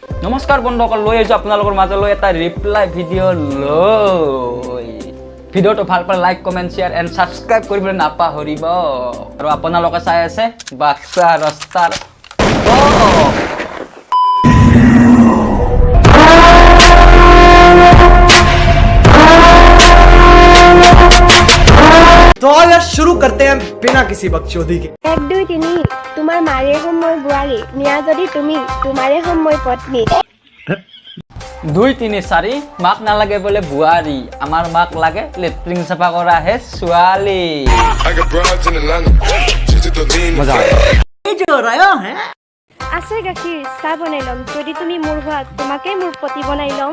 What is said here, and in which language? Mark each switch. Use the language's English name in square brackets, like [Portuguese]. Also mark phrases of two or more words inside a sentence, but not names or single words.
[Assamese] নমস্কাৰ বন্ধুসকল, লৈ আহিছোঁ আপোনালোকৰ মাজলৈ এটা ৰিপ্লাই ভিডিঅ' লৈ। ভিডিঅ'টো ভাল পালে [English] like, comment, share and subscribe [Assamese] কৰিবলৈ নাপাহৰিব। আৰু আপোনালোকে চাই আছে বাক্সা ৰাস্তাৰ [Hindi] तो यार शुरू करते हैं बिना किसी बकचोदी के। [Assamese] 1 2 3 তোমাৰ মাৰে হম মই বোৱাৰী, নিয়া যদি তুমি তোমাৰে হম মই পত্নী। 2 3 4 মাক নালাগে বোলে বোৱাৰী, আমাৰ মাক লাগে লেট্ৰিন চাফা কৰা হে ছোৱালী। আছে গাখীৰ চাহ বনাই ল'ম, যদি তুমি মোৰ হোৱা তোমাকে মোৰ পতি বনাই ল'ম।